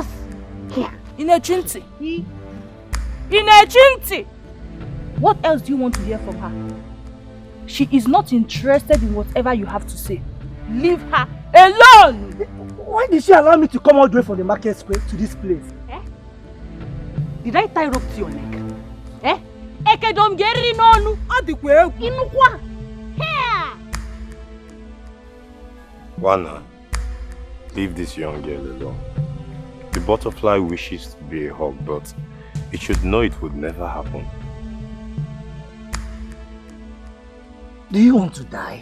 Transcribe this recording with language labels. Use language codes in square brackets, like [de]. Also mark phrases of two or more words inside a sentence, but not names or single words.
[ig] In a chinti. In a chinti. [en] What else do you want to hear from her? She is not interested in whatever you have to say. Leave her alone! Why did she allow me to come all the way from the market square to this place? Eh? Did I tie rope to your neck? Eh? [ig] Ekedom geri nonu adikwe inukwa. [en] Here. Wana, leave this young girl alone. The butterfly wishes to be a hawk, but it should know it would never happen. Do you want to die?